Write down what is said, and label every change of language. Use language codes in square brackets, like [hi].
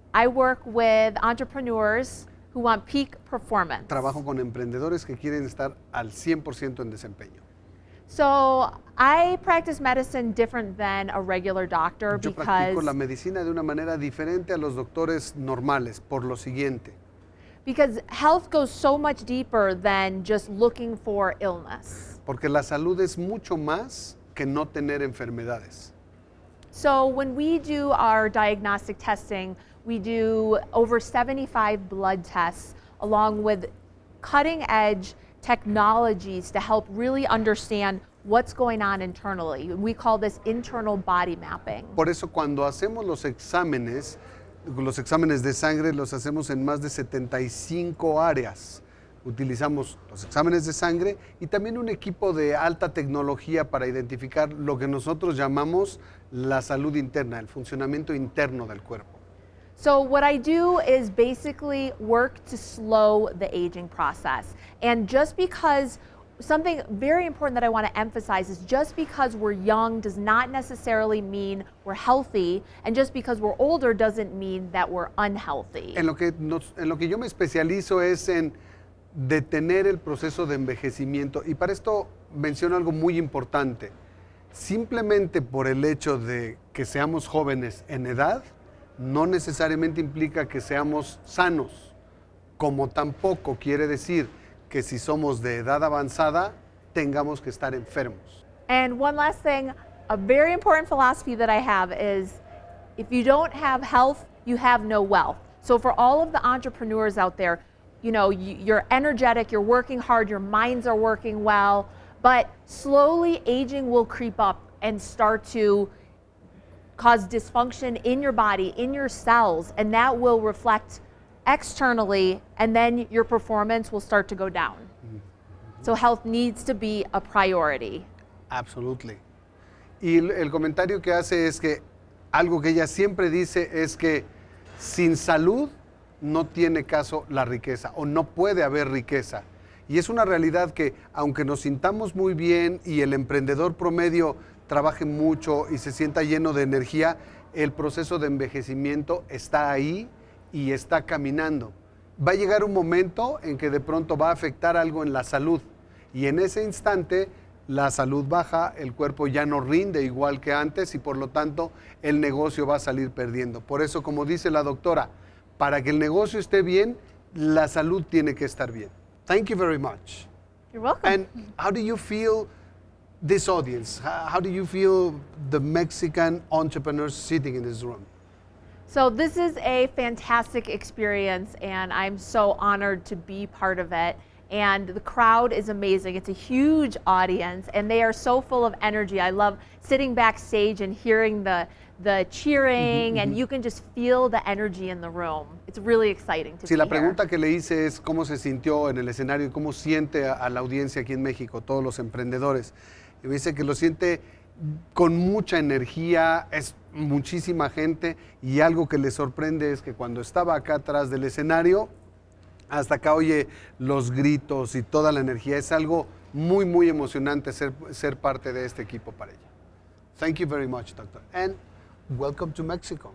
[en] I work with entrepreneurs who want peak performance. [es] Trabajo con emprendedores que quieren estar al 100% en desempeño. [en] So, I practice medicine different than a regular doctor [es] Yo practico la medicina de una manera diferente a los doctores normales, por lo siguiente. [en] because health goes so much deeper than just looking for illness. [es] Porque la salud es mucho más que no tener enfermedades. [en] So when we do our diagnostic testing, we do over 75 blood tests along with cutting edge technologies to help really understand what's going on internally. We call this internal body mapping. [es] Por eso cuando hacemos los exámenes de sangre los hacemos en más de 75 áreas. Utilizamos los exámenes de sangre y también un equipo de alta tecnología para identificar lo que nosotros llamamos la salud interna, el funcionamiento interno del cuerpo. [en] So what I do is basically work to slow the aging process. And just because, something very important that I want to emphasize is just because we're young does not necessarily mean we're healthy, and just because we're older doesn't mean that we're unhealthy. [es] En lo que yo me especializo es en detener el proceso de envejecimiento, y para esto menciono algo muy importante. Simplemente por el hecho de que seamos jóvenes en edad, no necesariamente implica que seamos sanos, como tampoco quiere decir que si somos de edad avanzada tengamos que estar enfermos. [en] And one last thing, a very important philosophy that I have is if you don't have health, you have no wealth. So for all of the entrepreneurs out there, you know, you're energetic, you're working hard, your minds are working well, but slowly aging will creep up and start to cause dysfunction in your body, in your cells, and that will reflect externally, and then your performance will start to go down. So health needs to be a priority. Absolutely. [es] Y el comentario que hace es que algo que ella siempre dice es que sin salud no tiene caso la riqueza o no puede haber riqueza. Y es una realidad que aunque nos sintamos muy bien y el emprendedor promedio trabaje mucho y se sienta lleno de energía, el proceso de envejecimiento está ahí y está caminando. Va a llegar un momento en que de pronto va a afectar algo en la salud y en ese instante la salud baja, el cuerpo ya no rinde igual que antes y por lo tanto el negocio va a salir perdiendo. Por eso, como dice la doctora, para que el negocio esté bien, la salud tiene que estar bien. [en] Thank you very much. You're welcome. And how do you feel this audience? How do you feel the Mexican entrepreneurs sitting in this room? So this is a fantastic experience, and I'm so honored to be part of it. And the crowd is amazing. It's a huge audience, and they are so full of energy. I love sitting backstage and hearing the cheering, and you can just feel the energy in the room. It's really exciting to [es] Sí, [en] be [es] la [en] here. [es] pregunta que le hice es cómo se sintió en el escenario y cómo siente a la audiencia aquí en México, todos los emprendedores. Y me dice que lo siente con mucha energía, es muchísima gente y algo que le sorprende es que cuando estaba acá atrás del escenario, hasta acá oye los gritos y toda la energía. Es algo muy, muy emocionante ser parte de este equipo para ella. [en] Thank you very much, doctor. And welcome to Mexico.